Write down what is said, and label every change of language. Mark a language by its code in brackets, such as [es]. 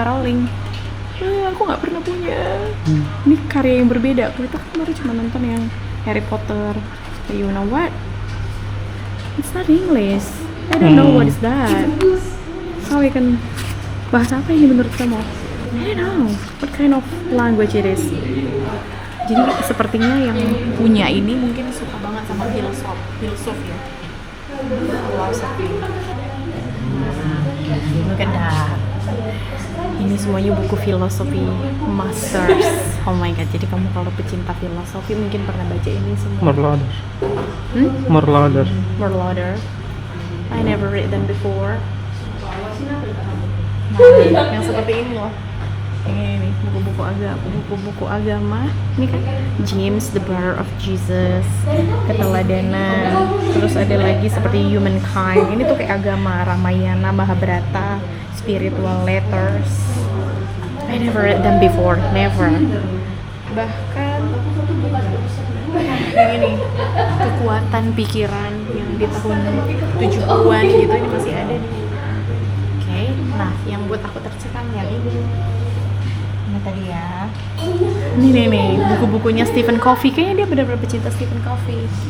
[id] Rowling. Aku nggak pernah punya. Ini karya yang berbeda. Kita kemarin cuma nonton yang [en] Harry Potter. You know what? It's not English. I don't know what is that. How we can [id] bahas apa ini menurut kamu? [en] I don't know what kind of language it is. [id] Jadi sepertinya yang punya ini mungkin suka banget sama filosof ya. Filosofi. Mungkin dah. Ini semuanya buku filosofi masters. [en] Oh my god, [id] jadi kamu kalau pecinta filosofi mungkin pernah baca ini semua. Merlader. [en] I never read them before. [id] Nah, yang seperti ini loh. Ini buku-buku agama. Ini kan James, the Brother of Jesus, keteladanan. Terus ada lagi seperti Humankind. Ini tuh kayak agama, Ramayana, Mahabharata, spiritual letters. [en] I never read them before, never. [id] Bahkan yang ini kekuatan pikiran yang di tahun 70-an gitu ini masih ada nih. Oke, nah yang buat aku tercekan yang ini tadi ya. Ini nih buku-bukunya Stephen Covey, kayaknya dia benar-benar pecinta Stephen Covey.